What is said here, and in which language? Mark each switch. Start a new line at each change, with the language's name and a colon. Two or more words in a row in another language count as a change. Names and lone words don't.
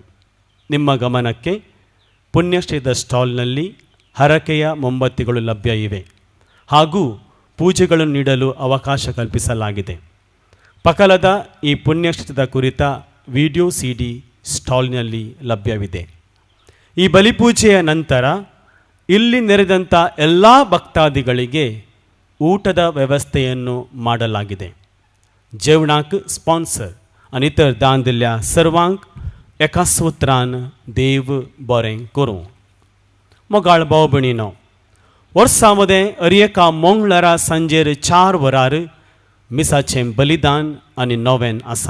Kannada: ನಿಮ್ಮ ಗಮನಕ್ಕೆ ಪುಣ್ಯಶ್ರೀದ ಸ್ಟಾಲ್ನಲ್ಲಿ ಹರಕೆಯ ಮೊಂಬತ್ತಿಗಳು ಲಭ್ಯ ಇವೆ ಹಾಗೂ ಪೂಜೆಗಳನ್ನು ನೀಡಲು ಅವಕಾಶ ಕಲ್ಪಿಸಲಾಗಿದೆ. ಪಕಲದ ಈ ಪುಣ್ಯಶ್ರೀದ ಕುರಿತ ವಿಡಿಯೋ CD ಸ್ಟಾಲ್ನಲ್ಲಿ ಲಭ್ಯವಿದೆ. ಈ ಬಲಿಪೂಜೆಯ ನಂತರ ಇಲ್ಲಿ ನೆರೆದಂಥ ಎಲ್ಲ ಭಕ್ತಾದಿಗಳಿಗೆ ಊಟದ ವ್ಯವಸ್ಥೆಯನ್ನು ಮಾಡಲಾಗಿದೆ.
Konkani: जेवणाक स्पॉन्सर आनी इतर दान दिल्ल्या सर्वांक एका सुत्रान देव बरें करूं. मोगाळ भाव भयणीनो, वर्सामध्ये एका मंगळारा सांजेर 4 वरार मिसाचें बलिदान आनी नोवेन आसा.